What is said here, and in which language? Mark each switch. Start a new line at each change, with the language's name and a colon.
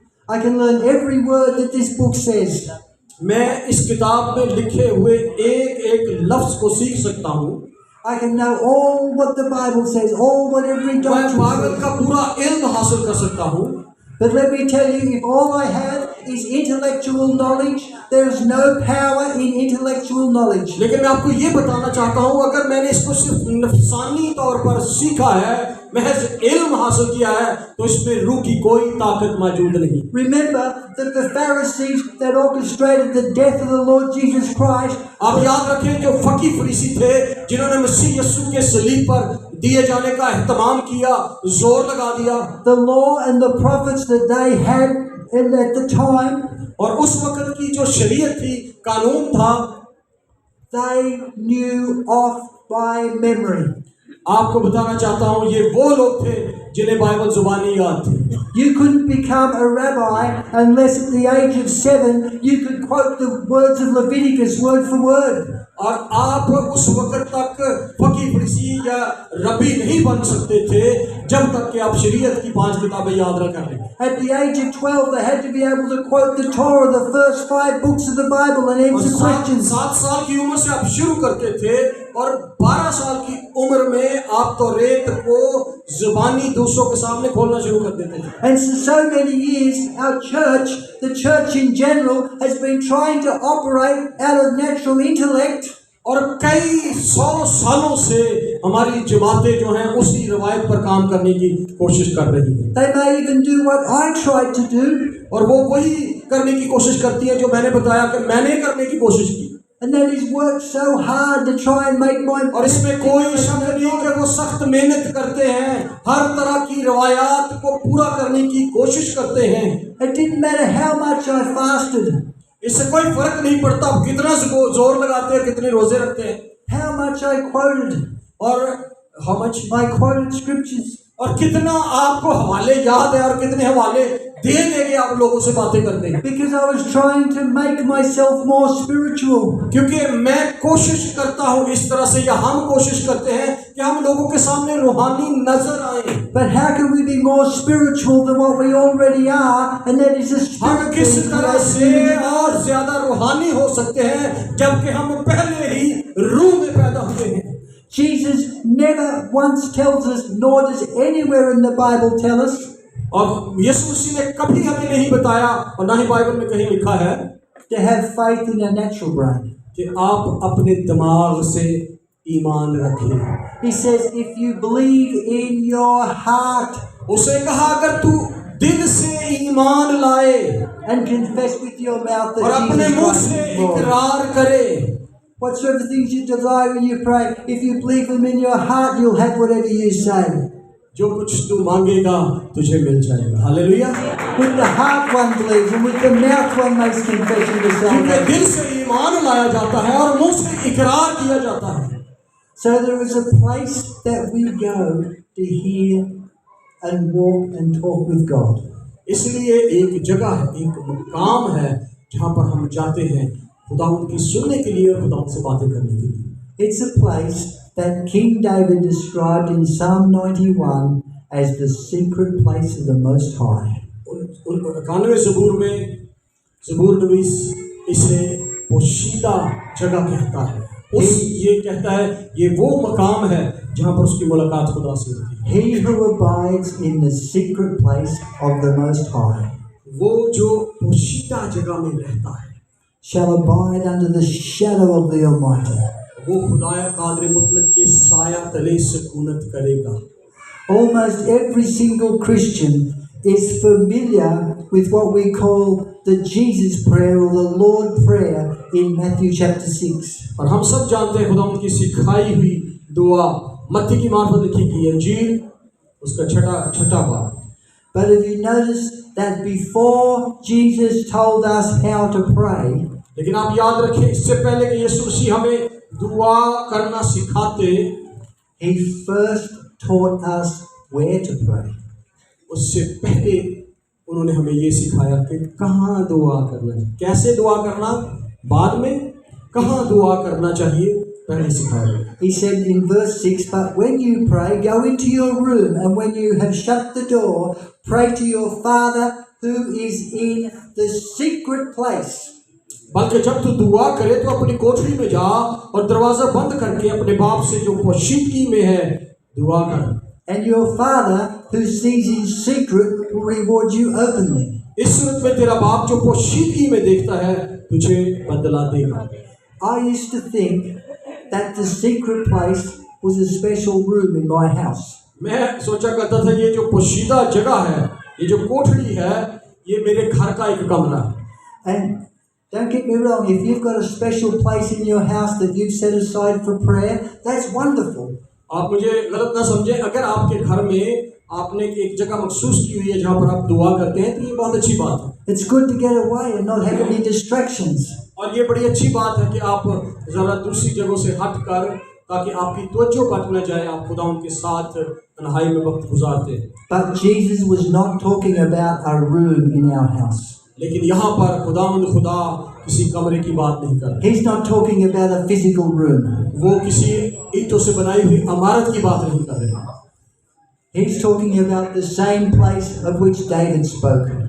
English: I can learn every word that this book says.
Hindi: मैं इस किताब में लिखे हुए एक एक लफ्ज को सीख सकता हूँ।
English: I can know all what the Bible says, all what every doctrine
Hindi: मैं बाइबल
English: says.
Hindi: का पूरा इल्म हासिल कर सकता हूँ।
English: But let me tell you, if all I have is intellectual knowledge, there is no power in intellectual knowledge.
Hindi: लेकिन मैं आपको ये बताना चाहता हूँ, अगर मैंने इसको सिर्फ नफसानी तौर पर सीखा है, महज इल्म हासिल किया है, तो इसमें रूह की कोई ताकत मौजूद नहीं।
English: Remember that the Pharisees that orchestrated the death of the Lord Jesus Christ,
Hindi: आप याद रखें जो फकी फरीसी थे जिन्होंने मसीह यीशु के सलीब पर दिए जाने का एहतमाम किया, जोर लगा दिया।
English: the law and the prophets that they had at the time,
Hindi: और उस वक्त की जो शरीयत थी, कानून था,
English: they knew off by memory.
Hindi: आपको बताना चाहता हूँ ये वो लोग थे जिन्हें बाइबल जुबानी याद थी।
English: You couldn't become a rabbi unless at the age of 7 you could quote the words of Leviticus word for word.
Hindi: और आप उस वक्त तक फकी फरीसी या रबी नहीं बन सकते थे जब तक कि आप शरीयत की 5 किताबें याद न कर लें।
English: At the age of 12 they had to be able to quote the Torah, the first 5 books of the Bible, and answer questions.
Hindi: 7 साल की उम्र से आप शुरू करते थे और 12 साल की उम्र में आप तौरेत को जुबानी दूसरों के सामने खोलना शुरू कर देते थे।
English: And for so many years our church, the church in general, has been trying to operate out of natural intellect.
Hindi: और कई 100 सालों से हमारी जमातें जो हैं उसी रवायत पर काम करने की कोशिश कर रही हैं।
English: They may even do what I tried to do.
Hindi: और वो वही करने की कोशिश करती है जो मैंने बताया कि मैंने करने की कोशिश की।
English: And that is work so hard to try and make my
Hindi: और इसमें कोई शक नहीं कि वो सख्त मेहनत करते हैं, हर तरह की रवायात को पूरा करने की कोशिश करते हैं।
English: It didn't matter how much I fasted,
Hindi: इससे कोई फर्क नहीं पड़ता आप कितना जोर लगाते हैं, कितने रोजे रखते हैं,
English: how much I quoted,
Hindi: और
English: how much I quoted scriptures.
Hindi: और कितना आपको हवाले याद है और कितने हवाले दे देंगे आप लोगों से बातें करते हैं।
English: Because I was trying to make myself more spiritual.
Hindi: क्योंकि मैं कोशिश करता हूँ इस तरह से, या हम कोशिश करते हैं कि हम लोगों के सामने रूहानी नजर आए।
English: But how can we be more spiritual than what we already are? And that is the
Hindi: हम
English: spirit.
Hindi: किस
English: being
Hindi: तरह
English: created
Hindi: से
English: in us.
Hindi: और ज्यादा रूहानी हो सकते हैं जबकि हम पहले ही रूह में पैदा हुए हैं।
English: Jesus never once tells us, nor does anywhere in the Bible tell us,
Hindi: और यीशु मसीह ने कभी हमें नहीं बताया और ना ही बाइबल में कहीं लिखा है
English: to have faith in a natural brain.
Hindi: कि आप अपने दिमाग से ईमान रखें।
English: He says, if you believe in your heart
Hindi: उसे कहा अगर तू दिल से ईमान लाए
English: and confess with your mouth
Hindi: और
English: that
Hindi: अपने
English: Jesus
Hindi: मुंह
English: Christ
Hindi: से
English: is Lord.
Hindi: इकरार करे,
English: Whatsoever things you desire when you pray, if you believe them in your heart, you'll have whatever you say.
Hindi: जो कुछ तू मांगेगा तुझे मिल जाएगा। Hallelujah.
English: With the heart one believes, and with the mouth one makes confession to
Hindi: क्योंकि
English: salvation.
Hindi: दिल से ईमान लाया जाता है और मुंह से इकरार किया जाता है।
English: So there is a place that we go to hear and walk and talk with God.
Hindi: इसलिए एक जगह है, एक मकाम है जहाँ पर हम जाते हैं खुदावंद की सुनने के लिए और खुदावंद से बातें करने के लिए।
English: It's a place that King David described in Psalm 91 as the secret place of the Most High.
Hindi: 91 ज़बूर में ज़बूर नवीस इसे पोशीदा जगह कहता है। ये कहता है ये वो मकाम है जहाँ पर उसकी मुलाकात खुदा से होती है।
English: He who abides in the secret place of the Most High
Hindi: वो जो पोशीदा जगह में रहता है
English: shall abide under the shadow of the Almighty.
Hindi: वो खुदाया कादिर मुतलक के साया तले सुकूनत करेगा।
English: Almost every single Christian is familiar with what we call the Jesus prayer or the Lord prayer in Matthew chapter 6.
Hindi: और हम सब जानते हैं खुदावंद की सिखाई हुई दुआ मत्ती की मार्फत लिखी गई अंजील उसका छठा बाब।
English: But have you noticed that before Jesus told us how to pray,
Hindi: लेकिन आप याद रखें इससे पहले कि यीशु मसीह हमें दुआ करना सिखाते,
English: he first taught us where to pray.
Hindi: उससे पहले उन्होंने हमें ये सिखाया कि कहाँ दुआ करना है, कैसे दुआ करना बाद में, कहाँ दुआ करना चाहिए पहले सिखाया।
English: He said in verse 6, but when you pray, go into your room, and when you have shut the door, pray to your Father who is in the secret place.
Hindi: बल्कि जब तू दुआ करे तो अपनी कोठरी में जा और दरवाजा बंद करके अपने बाप से जो पोशीदगी में है दुआ कर।
English: And your Father who sees in secret will reward you openly.
Hindi: इस सूरत में तेरा बाप जो पोशीदगी में देखता है तुझे बदला देगा।
English: I used to think that the secret place was a special room in my house.
Hindi: मैं सोचा करता था ये जो पोशीदा जगह है, ये जो कोठरी है, ये मेरे घर का एक कमरा है।
English: And don't get me wrong, if you've got a special place in your house that you've set aside for prayer, that's wonderful.
Hindi: आप मुझे गलत ना समझें, अगर आपके घर में आपने एक जगह मखसूस की हुई है जहाँ पर आप दुआ करते हैं तो ये बहुत अच्छी बात है।
English: It's good to get away and not have any distractions.
Hindi: और ये बड़ी अच्छी बात है कि आप ज़रा दूसरी जगहों से हट कर ताकि आपकी तवज्जो भटक न जाए, आप खुदा उनके साथ तन्हाई में वक्त गुजारते हैं।
English: But Jesus was not talking about a room in our house.
Hindi: लेकिन यहाँ पर खुदा किसी कमरे की बात नहीं कर रहा।
English: He's not talking about a physical room.
Hindi: वो किसी ईंटों से बनाई हुई इमारत की बात नहीं कर रहे।
English: He's talking about the same place of which David spoke.